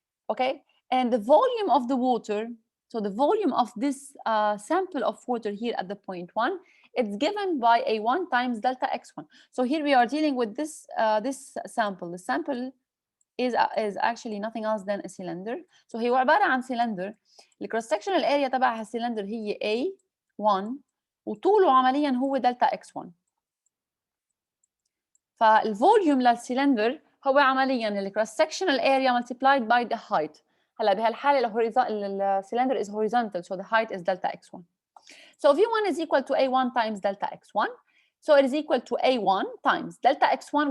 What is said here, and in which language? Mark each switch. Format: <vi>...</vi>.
<en>Okay, and the volume of the water, so the volume of this sample of water here at the point 1, it's given by a1 times delta x1. So here we are dealing with this this sample. The sample is actually nothing else than a cylinder.</en> <ar>So هو عبارة عن cylinder. الكروس sectional area تبعها السلندر هي A1 وطوله عمليا هو دلتا x1. فالفوليوم للسلندر هو عمليا الكروس sectional area</ar> <en>multiplied by the height.</en> <ar>هلا بهالحالة السلندر</ar> <en>is horizontal, so the height is delta x1. So V1 is equal to A1 times delta x1. So it is equal to A1 times delta x1.</en>